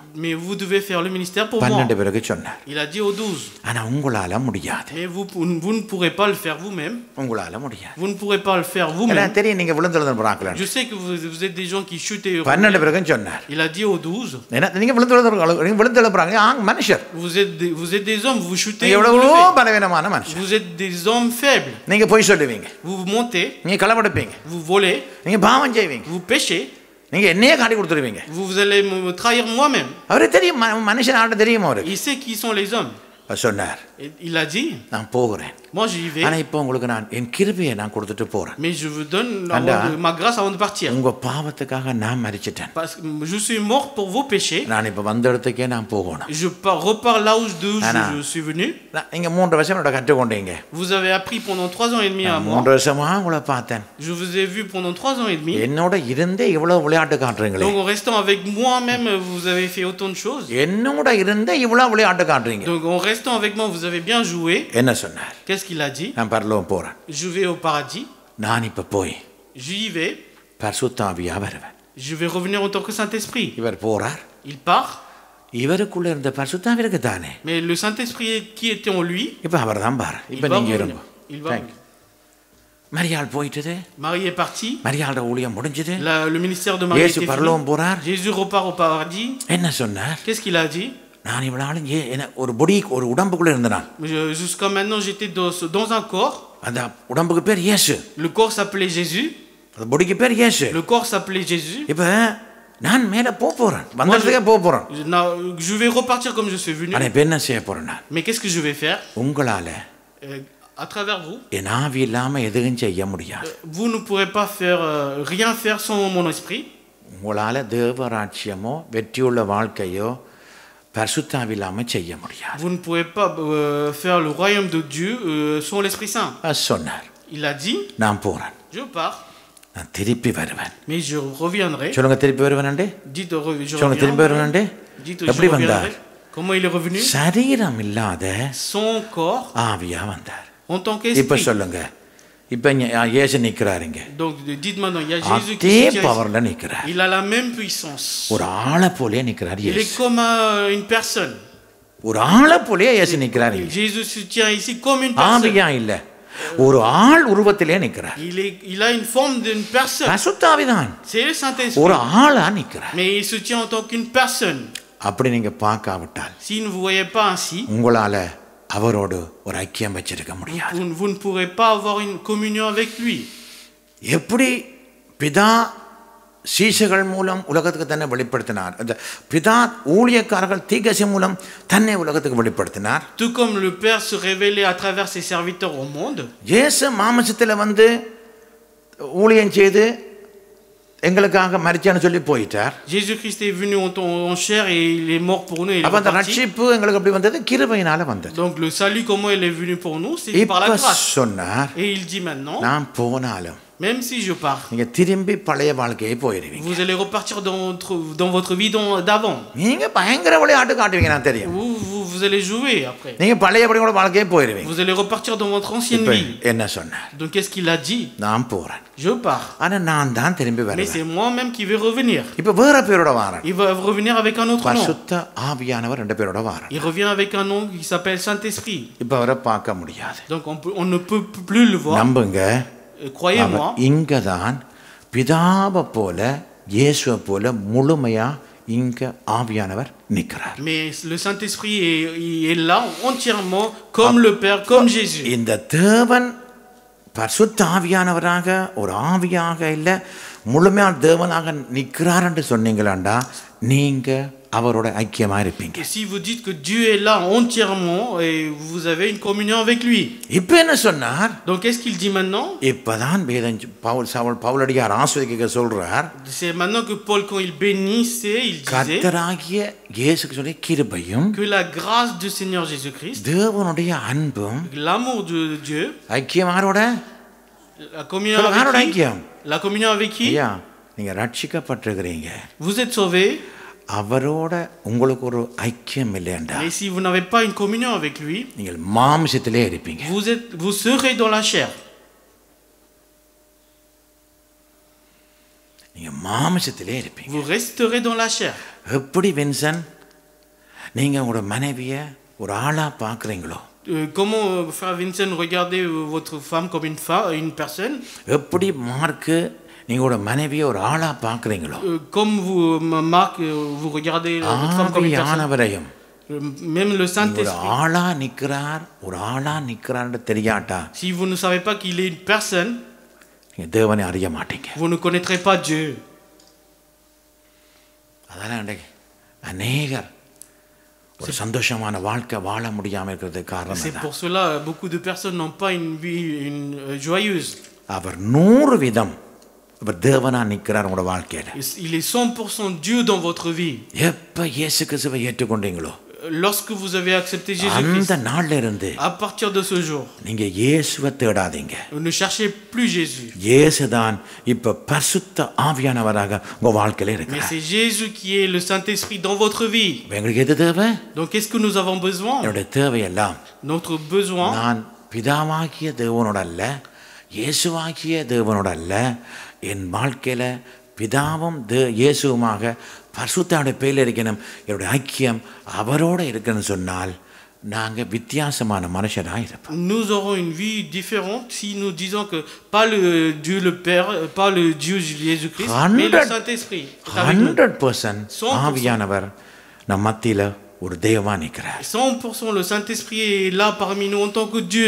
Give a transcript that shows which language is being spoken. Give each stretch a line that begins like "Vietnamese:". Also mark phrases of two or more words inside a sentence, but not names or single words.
French: Mais vous devez faire le ministère pour moi.
Tamil: 12 பேருக்கு சொன்னார்.
French: Il a dit aux 12.
Tamil: ஆனா உங்களால முடியாது.
French: Mais vous ne pourrez pas le faire vous-même.
Tamil: உங்களால முடியாது.
French: Vous ne pourrez pas le faire vous-même.
Tamil: எனக்கு தெரியும் நீங்க விழுந்தெழுந்து போறாங்களா.
French: Je sais que vous êtes des gens qui chutent et
Tamil: 12 பேருக்கு சொன்னார்.
French: Il a dit aux 12.
Tamil: நீங்க விழுந்தெழுந்து போறாங்க. மனுஷர்.
French: Vous êtes des hommes, vous shootez.
Tamil: எவ்வளவோ பலவீனமான மனுஷர்.
French: Vous êtes des hommes faibles.
Tamil: நீங்க போய் சொல்லுவீங்க.
French: Vous montez.
Tamil: நீங்க களவெடுப்பீங்க.
French: Vous volez.
Tamil: நீங்க பாவம் செய்வீங்க.
French: Vous péchez.
Tamil: நீங்க என்னையே காட்டி கொடுத்துருவீங்க.
French: Vous allez me trahir moi-même.
Tamil: அவருக்கு தெரியும் மனுஷன் ஆட தெரியும் அவருக்கு.
French: Il sait qui sont les hommes.
Tamil: சொன்னார்.
French: Il a dit.
Tamil: நான் போகிறேன்.
French: Moi j'y vais.
Tamil: ஆனா இப்போ உங்களுக்கு நான் என் கிருபையை நான் கொடுத்துட்டு போறேன்.
French: Mais je vous donne ma grâce avant de partir.
Tamil: உங்க பாவத்துக்காக நான் மரிச்சிட்டேன்.
French: Parce que je suis mort pour vos péchés.
Tamil: நான் இப்ப வந்த இடத்துக்கே நான் போகணும்.
French: Je repars là où je suis venu.
Tamil: நீங்க 3 வருஷம் என்னோட கற்றுக்கொண்டீங்க.
French: Vous avez appris pendant 3 ans et demi à moi.
Tamil: 3 வருஷமா உங்களை பார்த்தேன்.
French: Je vous ai vu pendant 3 ans et demi.
Tamil: என்னோட இருந்தே இவ்வளவு விளையாட்டு காட்டுறீங்களே.
French: Donc en restant avec moi même vous avez fait autant de choses.
Tamil: என்னோட இருந்தே இவ்வளவு விளையாட்டு காட்டுறீங்க.
French: Donc en restant avec moi vous avez bien joué.
Tamil: என்ன சொன்னார்?
French: Qu'est-ce qu'il a dit?
Tamil: நான் பரலோகம் போறேன்.
French: Je vais au paradis.
Tamil: நான் இப்ப போய்
French: J'y vais.
Tamil: பரிசுத்த ஆவியா வருவேன்.
French: Je vais revenir en tant que Saint-Esprit.
Tamil: இவர் போறார்.
French: Il part.
Tamil: இவருக்குள்ள இருந்த பரிசுத்த ஆவி இருக்கு தானே.
French: Mais le Saint-Esprit qui était en lui.
Tamil: இப்ப அவர்தான் பாரு. இப்ப நீங்க இருங்க.
French: Il va.
Tamil: மரியாள் போயிட்டது.
French: Marie est partie.
Tamil: மரியாளோட ஊழியம் முடிஞ்சது.
French: Le ministère de Marie était fini.
Tamil: பரலோகம் போறார்.
French: Jésus repart au paradis.
Tamil: என்ன சொன்னார்?
French: Qu'est-ce qu'il a dit?
Tamil: நான் இவளால ஒரு பொடி ஒரு உடம்புக்குள்ள இருந்தேன்.
French: Jusqu'à maintenant j'étais dans un corps.
Tamil: அந்த உடம்புக்கு பேர் இயேசு.
French: Le corps s'appelait Jésus.
Tamil: அந்த பொடிக்கு பேர் இயேசு.
French: Le corps s'appelait Jésus.
Tamil: இப்ப நான் மேல போறேன். வந்ததுக்கே போறேன்.
French: Je vais repartir comme je suis venu.
Tamil: ஆனா இப்ப என்ன செய்ய போறேன் நான்?
French: Mais qu'est-ce que je vais faire?
Tamil: உங்களால
French: à travers vous.
Tamil: என் ஆவி இல்லாம எதுவும் செய்ய முடியாது.
French: Vous ne pourrez pas faire rien faire sans mon esprit.
Tamil: உங்களால தேவராட்சியமோ வெற்றியுள்ள வாழ்க்கையோ பரிசுத்தாவி இல்லாம செய்ய முடியாது.
French: Vous ne pourrez pas faire le royaume de Dieu sans l'Esprit Saint.
Tamil: சொன்னார்.
French: Il a dit.
Tamil: நான் போறேன்.
French: Je pars.
Tamil: நான் திருப்பி வருவேன்.
French: Mais je reviendrai.
Tamil: சொல்லுங்க திருப்பி வருவேன்டே.
French: Dites je
Tamil: சொல்லுங்க திருப்பி வருவேன்டே. எப்படி வந்தார்?
French: Comment il est revenu?
Tamil: சரீரம் இல்லாத
French: son corps
Tamil: ஆவியா வந்தார்.
French: En tant qu'esprit.
Tamil: இப்ப சொல்லுங்க. இப்ப இயேசு நிக்கறாருங்க.
French: Donc dites maintenant il y a Jésus qui
Tamil: est பவர்ல நிக்கறார்.
French: Il a la même puissance.
Tamil: ஒரு ஆளை போலயே நிக்கறார் இயேசு.
French: Il est comme une personne.
Tamil: ஒரு ஆளை போலயே இயேசு நிக்கறார்.
French: Jésus se tient ici comme une personne.
Tamil: ஆவியா இல்ல. ஒரு ஆள் உருவத்திலே நிக்கறார்.
French: Il a une forme d'une personne.
Tamil: பரிசுத்தாவிதான்.
French: C'est le Saint-Esprit.
Tamil: ஒரு ஆளா நிக்கறார்.
French: Mais il se tient en tant qu'une personne.
Tamil: அப்படி நீங்க பார்க்காவிட்டால்
French: Si vous ne voyez pas ainsi,
Tamil: உங்களால அவரோடு ஒரு ஐக்கியம் வச்சிருக்க முடியாது.
French: Vous ne pourrez pas avoir une communion avec lui.
Tamil: எப்படி பிதா சீஷர்கள் மூலம் உலகத்துக்கு தன்னை வெளிப்படுத்தினார். அந்த பிதா ஊழியக்காரர்கள் தீர்க்கதரிசி மூலம் தன்னை உலகத்துக்கு வெளிப்படுத்தினார்.
French: Tout comme le Père se révélait à travers ses serviteurs au monde.
Tamil: இயேசு மாம்சத்துல வந்து ஊழியம் செய்து எங்களுக்காக மரிச்சான்னு சொல்லி போயிட்டார்.
French: Jésus Christ est venu en chair et il est mort pour nous et il est
Tamil: அப்ப அந்த
French: reparti.
Tamil: ரட்சிப்பு எங்களுக்கு எப்படி வந்தது? கிருபையினால வந்தது.
French: Donc le salut comment il est venu pour nous, c'est par la grâce.
Tamil: சொன்னார்.
French: Et il dit maintenant,
Tamil: நான் போனாலும்
French: même si je pars,
Tamil: நீங்க திரும்பி பழைய வாழ்க்கையை போயிடுவீங்க.
French: vous allez repartir dans votre vie d'avant.
Tamil: நீங்க பயங்கர விளையாட்டு காட்டுவீங்க நான் தெரியும்.
French: Vous allez jouer après.
Tamil: நீங்க பழையபடியோட வாழ்க்கையை போயிடுவீங்க.
French: Vous allez repartir dans votre ancienne vie.
Tamil: என்ன சொன்னார்?
French: Donc qu'est-ce qu'il a dit?
Tamil: நான் போறேன்.
French: Je pars.
Tamil: ஆனா நான் தான் திரும்பி
French: Mais
Tamil: வரேன்.
French: c'est moi-même qui vais revenir.
Tamil: இப்ப வேற பேரோட வரேன்.
French: Il va revenir avec un autre nom.
Tamil: பரிசுத்த ஆவியானவர் ரெண்டு பேரோட வரேன்.
French: Il revient avec un nom qui s'appelle Saint-Esprit.
Tamil: இப்ப அவரை பார்க்க முடியாது.
French: Donc on ne peut plus le voir.
Tamil: நம்புங்க.
French: Croyez-moi.
Tamil: இங்கதான் பிதாவை போல இயேசுவை போல முழுமையா இங்க ஆவியானவர் நிற்கிறார்.
French: Mais le Saint-Esprit est là entièrement comme le Père, comme Jésus.
Tamil: இந்த தேவன் பரிசுத்த ஆவியானவராக ஒரு ஆவியாக இல்ல முழுமையான தேவனாக நிற்கிறார் என்று சொன்னீங்களாண்டா நீங்க அவரோட ஐக்கியமா இருப்பீங்க.
French: Si vous dites que Dieu est là entièrement et vous avez une communion avec lui.
Tamil: இப்போ என்ன சொன்னார்?
French: Donc qu'est-ce qu'il dit maintenant?
Tamil: இப்பதான் பவுலடியார் ஆசீர்வதிக்க சொல்றார்.
French: C'est maintenant que Paul quand il bénissait, il disait
Tamil: கர்த்தராகிய இயேசுக்கு சொல்லி கிருபையும்
French: que la grâce du Seigneur Jésus-Christ,
Tamil: தேவனுடைய அன்பும்
French: l'amour de Dieu,
Tamil: ஐக்கியமாரோட
French: la communion avec qui?
Tamil: ஐக்கியம்.
French: La communion avec qui?
Tamil: ஐயா நீங்க ரட்சிக்கப்பட்டிருக்கிறீங்க.
French: Vous êtes sauvés.
Tamil: அவரோட உங்களுக்கு ஒரு ஐக்கியம் இல்லையண்டா
French: Mais si vous n'avez pas une communion avec lui,
Tamil: நீங்கள் மாம்சத்திலே இருப்பீங்க.
French: vous serez dans la chair.
Tamil: நீங்க மாம்சத்திலே இருப்பீங்க.
French: Vous resterez dans la chair.
Tamil: எப்படி வின்சன் நீங்க உங்களோட மனைவியை ஒரு ஆளா பார்க்குறீங்களோ
French: Comment, frère Vincent, regardez votre femme comme une personne?
Tamil: எப்படி மார்க்கு நீங்களோட மனைவியை ஒரு ஆளா பார்க்குறீங்களோ
French: Comme vous, Marc, vous regardez votre femme comme une personne?
Tamil: ஆவியானவரையும்
French: Même le
Tamil: ஒரு
French: Saint-Esprit.
Tamil: ஆளா நிற்கிறான்னு தெரியாட்டா
French: Si vous ne savez pas qu'il est une personne,
Tamil: நீங்க தேவனை அறிய மாட்டீங்க.
French: vous ne connaîtrez pas Dieu.
Tamil: அதெல்லாம் இன்றைக்கு அநேகர் ஒரு சந்தோஷமான வாழ்க்கை வாழ முடியாமல் இருக்கிறதுக்கு காரணம்
French: C'est pour cela beaucoup de personnes n'ont pas une vie joyeuse.
Tamil: அவர் 100% அவர் தேவனா நிற்கிறார் உங்களோட வாழ்க்கையில.
French: Il est 100% Dieu dans votre vie.
Tamil: எப்ப இயேசு கிறிஸ்துவை ஏற்றுக்கொண்டீங்களோ
French: Lorsque vous avez accepté Jésus-Christ,
Tamil: அந்த நாள்ல இருந்து
French: à partir de ce jour,
Tamil: நீங்க இயேசுவை தேடாதீங்க.
French: ne cherchez plus Jésus.
Tamil: இயேசுதான் இப்ப பரிசுத்த ஆவியானவராக உங்க வாழ்க்கையில
French: Mais
Tamil: இருக்கிறார்.
French: c'est Jésus qui est le Saint-Esprit dans votre vie.
Tamil: உங்களுக்கு எது தேவை?
French: Donc qu'est-ce que nous avons besoin?
Tamil: என்னுடைய தேவையெல்லாம்
French: Notre besoin,
Tamil: நான் பிதாவாகிய தேவனோட அல்ல இயேசுவாகிய தேவனோட அல்ல என் வாழ்க்கையில பிதாவும் இயேசுவுமாக பரிசுத்தாவுடைய பேரில் இருக்கணும் என்னுடைய ஐக்கியம் அவரோட இருக்குன்னு சொன்னால் நாங்கள் வித்தியாசமான மனுஷராக இருப்போம்.
French: nous aurons une vie différente si nous disons que pas le Dieu le Père, pas le Dieu Jésus-Christ, mais le Saint-Esprit.
Tamil: 100% ஆவியானவர் நம் மத்தியில் ஒரு தெய்வமா நிற்கிறார்.
French: 100% le Saint-Esprit est là parmi nous en tant que Dieu.